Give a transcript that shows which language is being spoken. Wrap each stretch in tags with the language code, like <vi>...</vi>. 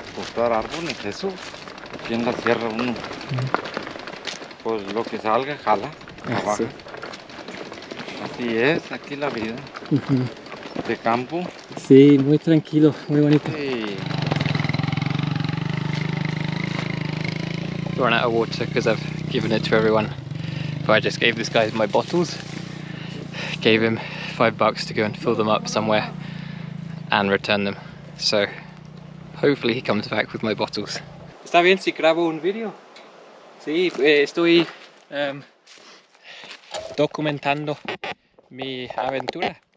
<es>Cortar árboles, eso. Aquí en la sierra uno. Pues lo que salga, jala. Trabaja. Sí. Así es, aquí la vida. De campo. Sí, muy tranquilo, muy bonito. Sí.</es> <en>Run out of water because I've given it to everyone. But I just gave this guy my bottles. Gave him $5 to go and fill them up somewhere and return them. So hopefully he comes back with my bottles.</en> <es>¿Está bien si grabo un video? Sí, estoy documentando mi aventura.</es>